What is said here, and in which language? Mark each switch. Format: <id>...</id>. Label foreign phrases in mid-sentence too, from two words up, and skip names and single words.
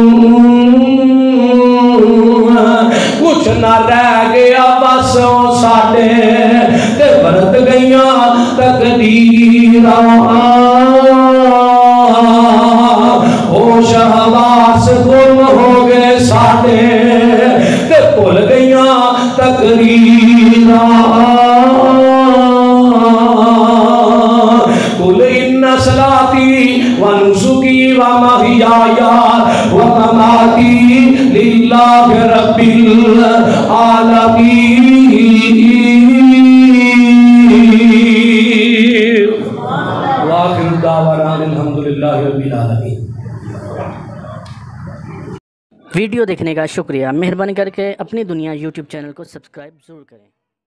<pa>کجھ نہ رہ گیا بس ساڈے تے برت گئیاں تقدیراں، او شہواس گم ہو گئے ساڈے تے بھل گئیاں تقدیراں.</pa> <ar>قل إن صلاتي ونسكي ومحياي ومماتي لله رب العالمين. وآخر دعوانا الحمد لله رب العالمين.</ar> <ur>ویڈیو دیکھنے کا شکریہ۔ مہربانی کر کے اپنی دنیا یوٹیوب چینل کو سبسکرائب ضرور کریں.</ur>